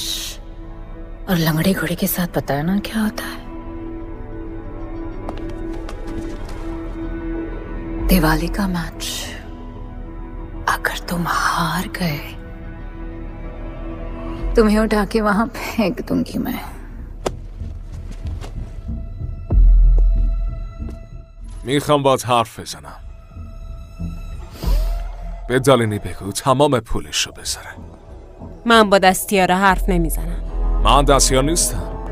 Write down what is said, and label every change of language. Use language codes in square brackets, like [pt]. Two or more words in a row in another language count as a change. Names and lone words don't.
[hi] और लंगड़े घोड़े के साथ पता है ना क्या होता है। दिवाली का मैच अगर तुम हार गए, तुम्हें उठा के वहां फेंक दूंगी मैं। [fa] میخوام باهات حرف بزنم. به دالینی بگو تمام پولشو بذاره. من با دستیاره حرف نمیزنم. من دستیار نیستم.